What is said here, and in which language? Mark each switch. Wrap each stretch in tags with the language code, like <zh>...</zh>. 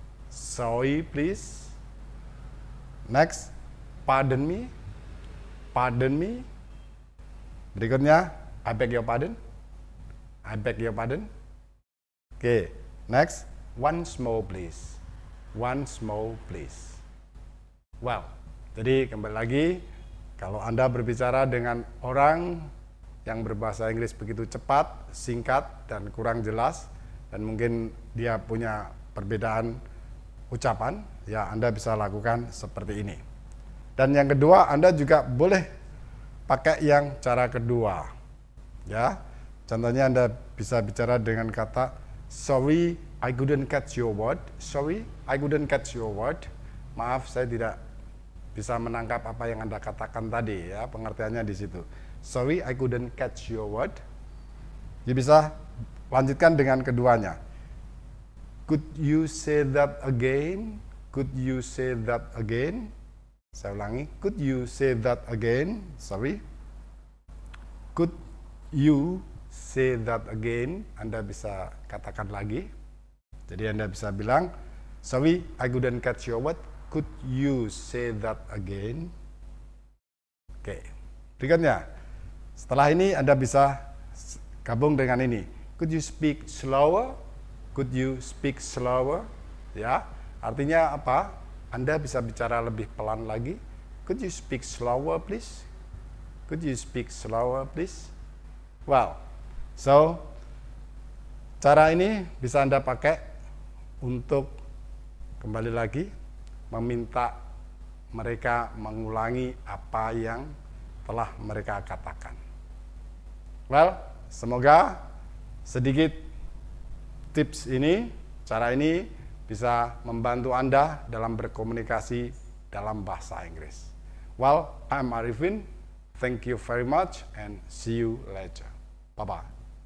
<en>Sorry please. Next, pardon me. Pardon me.</en> <id>Berikutnya,</id> <en>I beg your pardon. I beg your pardon. Oke, next, once more please. Once more please.</en> <id>Well, jadi kembali lagi, kalau Anda berbicara dengan orang yang berbahasa Inggris begitu cepat, singkat, dan kurang jelas, dan mungkin dia punya perbedaan ucapan, ya Anda bisa lakukan seperti ini. Dan yang kedua, Anda juga boleh pakai yang cara kedua, ya. Contohnya Anda bisa bicara dengan kata,</id> <en>sorry, I couldn't catch your word. Sorry, I couldn't catch your word.</en> <id>Maaf, saya tidak bisa menangkap apa yang Anda katakan tadi, ya. Pengertiannya di situ.</id> <en>Sorry, I couldn't catch your word.</en> <id>You bisa lanjutkan dengan keduanya.</id> <en>Could you say that again? Could you say that again?</en> <id>Saya ulangi.</id> <en>Could you say that again? Sorry. Could you say that again?</en> <id>Anda bisa katakan lagi. Jadi Anda bisa bilang,</id> <en>sorry, I couldn't catch your word. Could you say that again?</en> <id>Oke. Berikutnya. Setelah ini Anda bisa gabung dengan ini.</id> <en>Could you speak slower? Could you speak slower?</en> <id>Ya, artinya apa? Anda bisa bicara lebih pelan lagi.</id> <en>Could you speak slower, please? Could you speak slower, please? Well, so</en> <id>cara ini bisa Anda pakai untuk kembali lagi meminta mereka mengulangi apa yang telah mereka katakan. Well, semoga sedikit tips ini, cara ini bisa membantu Anda dalam berkomunikasi dalam bahasa Inggris.</id> <en>Well, I'm Arifin. Thank you very much and see you later. Bye-bye.</en>